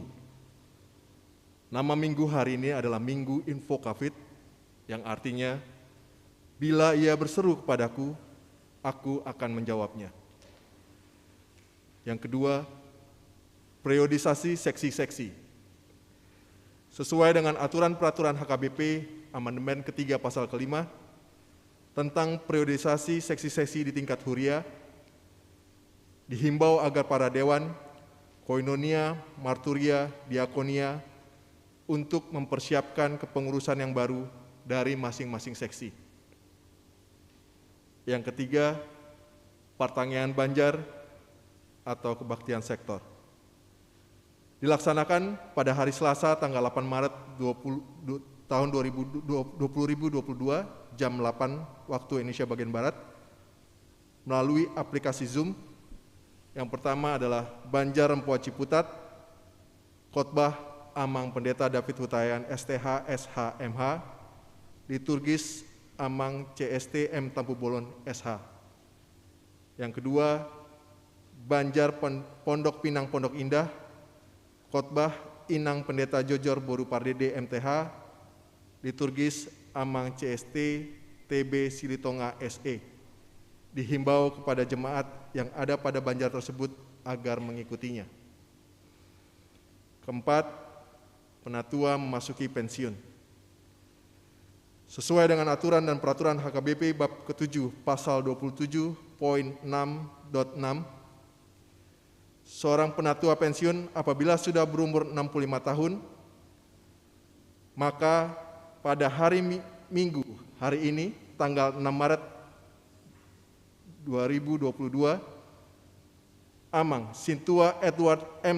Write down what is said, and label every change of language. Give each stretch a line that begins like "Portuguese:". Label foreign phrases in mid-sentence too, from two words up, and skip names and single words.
Indonesian: Nama Minggu hari ini adalah Minggu Info Covid, yang artinya, bila ia berseru kepadaku, aku akan menjawabnya. Yang kedua, periodisasi seksi-seksi. Sesuai dengan aturan peraturan HKBP Amandemen ketiga pasal kelima tentang periodisasi seksi-seksi di tingkat huria, dihimbau agar para dewan, koinonia, marturia, diakonia untuk mempersiapkan kepengurusan yang baru dari masing-masing seksi. Yang ketiga, pertangaian Banjar atau kebaktian sektor. Dilaksanakan pada hari Selasa tanggal 8 Maret tahun 2022 jam 8 waktu Indonesia bagian Barat melalui aplikasi Zoom. Yang pertama adalah Banjar Rempoa Ciputat, khotbah Amang Pendeta David Hutayan STH SHMH, liturgis Amang CST M Tampu Bolon SH. Yang kedua, Banjar Pondok Pinang Pondok Indah, khotbah Inang Pendeta Jojor Boru Pardede MTH, liturgis Amang CST TB Silitonga SE. Dihimbau kepada jemaat yang ada pada Banjar tersebut agar mengikutinya. Keempat, penatua memasuki pensiun. Sesuai dengan aturan dan peraturan HKBP bab ke-7 pasal 27.6.6, seorang penatua pensiun apabila sudah berumur 65 tahun, maka pada hari Minggu, hari ini, tanggal 6 Maret 2022, Amang Sintua Edward M.